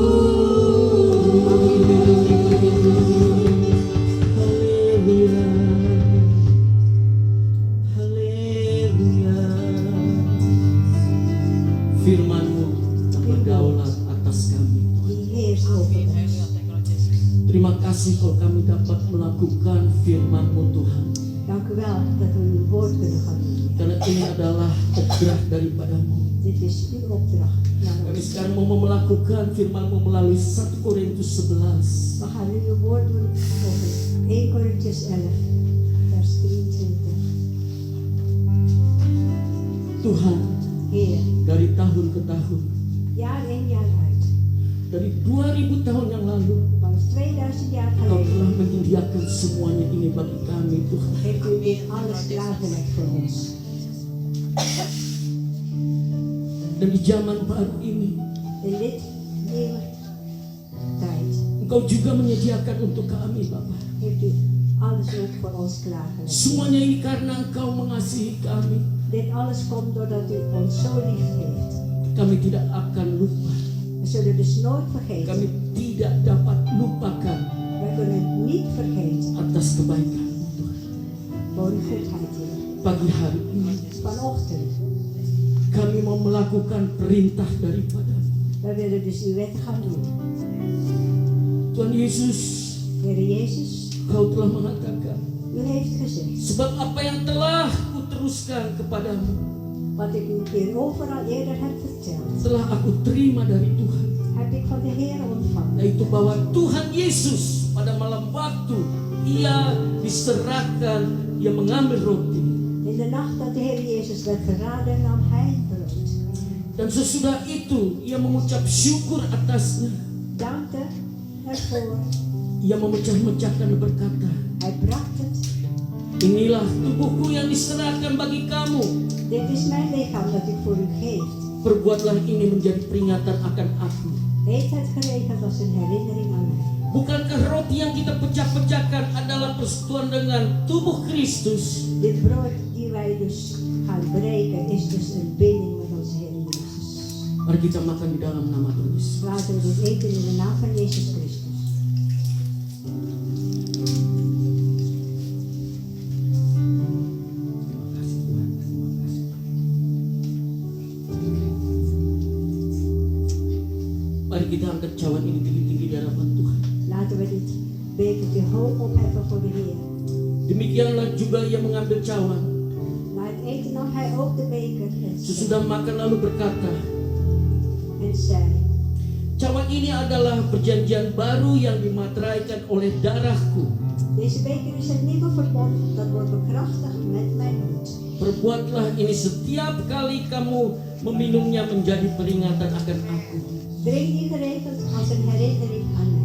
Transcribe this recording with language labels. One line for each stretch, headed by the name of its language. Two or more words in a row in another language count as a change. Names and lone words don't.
Indonesian: Haleluya, haleluya. Firman-Mu berdaulat atas kami. Terima kasih kalau kami dapat melakukan firman-Mu Tuhan.
Dutch: Dank u wel dat we uw woord kunnen gaan doen.
Indonesian: Karena ini adalah opdracht daripada-Mu.
Dutch: Dit is uw opdracht naar
Indonesian: Kami
Dutch: ons.
Indonesian: sekarang mau melakukan firman-Mu melalui 1 Korintus 11.
Dutch: We gaan nu uw woord doen over 1 Korintiërs 11, vers 23.
Indonesian: Tuhan,
Dutch: Heer,
Indonesian: dari tahun ke tahun,
Dutch: jaar in jaar uit,
Indonesian: dari 2000 tahun yang lalu,
Dutch: vanaf 2000 jaar
Indonesian: Kau
Dutch: geleden,
Indonesian: telah menyediakan semuanya ini bagi kami, Tuhan.
Dutch: heeft u weer alles klaargelegd voor ons.
Indonesian: Dan di zaman baru ini,
Dutch: In dit nieuwe tijd
Indonesian: Engkau juga menyediakan untuk kami, Bapa.
Dutch: heeft u alles ook voor ons klaargelegd.
Indonesian: Semuanya ini karena Engkau mengasihi kami.
Dutch: Dit alles komt doordat u ons zo lief heeft.
Indonesian: Kami tidak akan lupa.
Dutch: We zullen dus nooit vergeten.
Indonesian: Kami tidak dapat lupakan
Dutch: We kunnen niet vergeten
Indonesian: atas kebaikan Tuhan.
Dutch: voor uw goedheid, Heer.
Indonesian: Pagi hari ini
Dutch: Vanochtend,
Indonesian: kami mau melakukan perintah daripada-Mu.
Dutch: we willen dus uw wet gaan doen.
Indonesian: Tuhan Yesus,
Dutch: Heer Jezus,
Indonesian: Kau telah mengatakan,
Dutch: u heeft gezegd,
Indonesian: sebab apa yang telah Kuteruskan kepadamu,
Dutch: wat ik u keer overal eerder heb verteld,
Indonesian: telah aku terima dari Tuhan,
Dutch: heb ik van de Heer ontvangen.
Indonesian: yaitu bahwa Tuhan Yesus pada malam waktu Ia diserahkan, Ia mengambil roti,
Dutch: In de nacht dat de Heer Jezus werd verraden, nam hij brood.
Indonesian: dan sesudah itu Ia mengucap syukur atasnya.
Dutch: Dankte ervoor.
Indonesian: Ia memecah-mecahkan dan berkata,
Dutch: Hij bracht het.
Indonesian: inilah tubuhku yang diserahkan bagi kamu.
Dutch: Dit is mijn lichaam dat ik voor u geef.
Indonesian: Perbuatlah ini menjadi peringatan akan aku.
Dutch: Eet het geregeld als een herinnering aan mij.
Indonesian: Bukankah roti yang kita pecah-pecah persekutuan dengan tubuh Kristus.
Dutch: Dit brood die wij dus gaan breken is dus een binding met onze Heer Jezus.
Indonesian: Mari kita makan di dalam nama Tuhan Yesus.
Dutch: Laten we dit eten in de naam van Jezus Christus.
Indonesian: Mari kita angkat cawan ini tinggi-tinggi di hadapan Tuhan.
Dutch: Laten we dit bekertje hoog opheffen voor de Heer.
Indonesian: Demikianlah juga ia mengambil cawan.
Dutch: Na het eten nam hij ook de beker
Indonesian: Sesudah makan lalu berkata,
Dutch: en zei:
Indonesian: cawan ini adalah perjanjian baru yang dimateraikan oleh darahku.
Dutch: Deze beker is het nieuwe verbond dat wordt bekrachtigd met mijn bloed.
Indonesian: Perbuatlah ini setiap kali kamu meminumnya menjadi peringatan akan aku.
Dutch: Drink die geregeld als een herinnering aan mij.